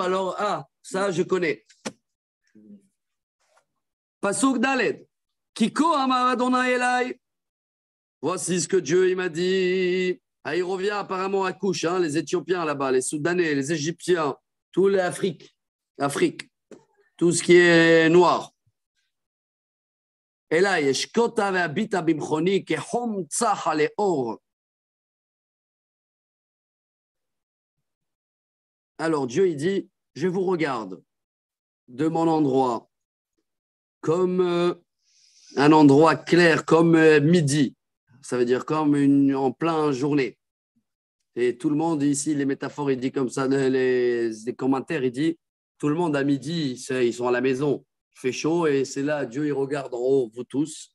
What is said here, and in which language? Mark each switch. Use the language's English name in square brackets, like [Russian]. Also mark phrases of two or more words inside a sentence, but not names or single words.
[French] Alors, ça, je connais. [Hebrew] Pasuk Daled. Kiko amar Adonai Elai. [French] Voici ce que Dieu il m'a dit. Il revient apparemment à couche, hein, les Éthiopiens là-bas, les Soudanais, les Égyptiens, tout l'Afrique, tout ce qui est noir. [Hebrew] Elai, eshkota ve'abita bimchoni kehom tzach haleor. [French] Alors Dieu il dit, je vous regarde de mon endroit comme un endroit clair, comme midi. Ça veut dire comme en plein journée. Et tout le monde ici, les métaphores, il dit comme ça, les commentaires, il dit, tout le monde à midi, ils sont à la maison, il fait chaud et c'est là, Dieu, il regarde en haut, vous tous.